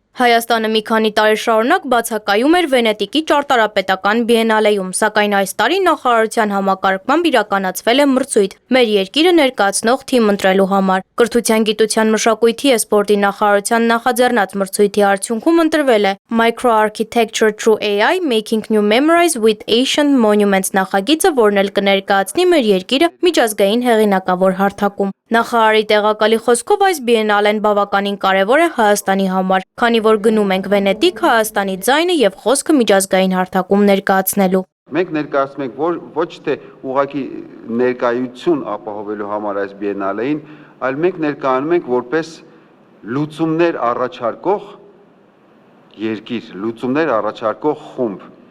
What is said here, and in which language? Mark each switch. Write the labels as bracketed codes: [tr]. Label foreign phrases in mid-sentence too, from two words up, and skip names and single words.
[hy] Հայաստանը մի քանի տարի շարունակ բացակայում էր Վենետիկի ճարտարապետական բիենալեում, սակայն այս տարի նախարարության համակարգմամբ իրականացվել է մրցույթ մեր երկիրը ներկայացնող թիմ ընտրելու համար։ Կրթության, գիտության, մշակույթի և սպորտի նախարարության նախաձեռնած մրցույթի արդյունքում ընտրվել է Microarchitecture Through AI Making New Memories with Ancient Monuments նախագիծը, որն էլ կներկայացնի մեր երկիրը միջազգային հեղինակավոր հարթակում։ Նախարարի տեղակալի խոսքով այս բիենալեն բավականին կարևոր է Հայաստանի համար, քանի որ գնում ենք Վենետիկ Հայաստանի ձայնը եւ խոսքը միջազգային հարթակում ներկայացնելու։ Մենք ներկայացնում ենք ոչ թե ուղղակի ներկայություն ապահովելու համար այս բիենալեին, այլ մենք ներկայանում ենք որպես լուծումներ առաջարկող երկիր, լուծումներ առաջարկող խումբ։